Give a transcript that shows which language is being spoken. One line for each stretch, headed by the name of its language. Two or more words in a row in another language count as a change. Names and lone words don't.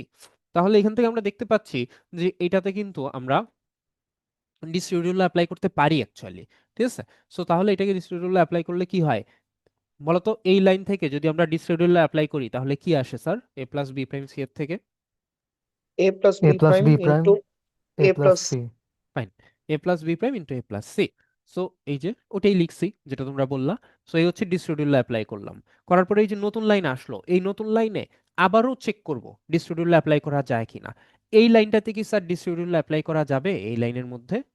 Bangla: তাহলে এখান থেকে আমরা দেখতে পাচ্ছি যে এটাতে কিন্তু আমরা
English: distributive law apply
Bangla: করতে পারি অ্যাকচুয়ালি, ঠিক আছে। সো তাহলে এটাকে
English: distributive law apply
Bangla: করলে কি হয় বলতো, এই লাইন থেকে যদি আমরা
English: distributive law apply
Bangla: করি তাহলে কি আসে স্যার
English: a plus b prime c
Bangla: এর থেকে?
English: a plus a b plus prime b into prime a a plus plus c.
Bangla: ফাইন,
English: a plus b prime into a plus c.
Bangla: সো এই যে ওটাই লিখছি যেটা তোমরা বললা। সো এই হচ্ছে
English: distributive law apply
Bangla: করলাম, করার পরে এই যে নতুন লাইন আসলো, এই নতুন লাইনে আবারও চেক করব
English: distributive law apply
Bangla: করা যায় কিনা। এই লাইনটাতে কি স্যার
English: distributive law apply
Bangla: করা যাবে এই লাইনের মধ্যে?